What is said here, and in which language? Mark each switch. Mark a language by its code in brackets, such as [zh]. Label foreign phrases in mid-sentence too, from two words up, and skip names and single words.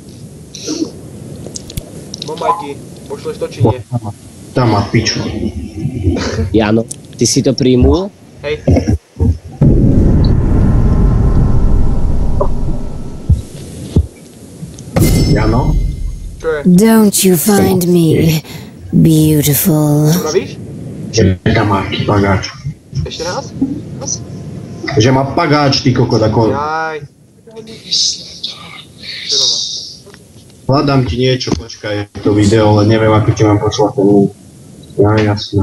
[sk] No Majky, pošleš to či nie? Tam má piču. Jano, ty si to príjmul? Hej. Jano? Čo je? [en] Don't you find me beautiful? [sk] Čo vravíš? Že tam má pagáč. Ešte raz? Že má pagáč, ty kokot, ako... Jaj. Čo to má? Hľadám ti niečo, počkaj, to video, ale neviem, ako ti mám poslať ten link. Ja, jasne.